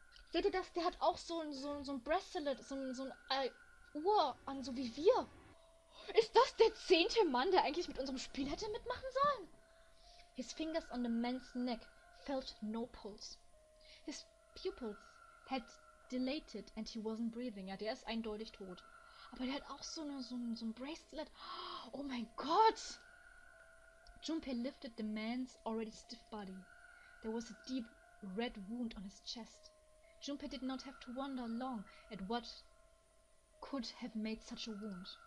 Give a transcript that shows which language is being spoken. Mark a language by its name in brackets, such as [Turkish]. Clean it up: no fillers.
[German] Seht ihr das? Der hat auch so ein Bracelet, so ein Uhr an, so wie wir. Ist das der 10. Mann, der eigentlich mit unserem Spiel hätte mitmachen sollen? [English] His fingers on the man's neck felt no pulse. His pupils had dilated and he wasn't breathing. [German] Ja, der ist eindeutig tot. Aber der hat auch so ein Bracelet. Oh mein Gott! [English] Junpei lifted the man's already stiff body. There was a deep red wound on his chest. Junpei did not have to wonder long at what could have made such a wound.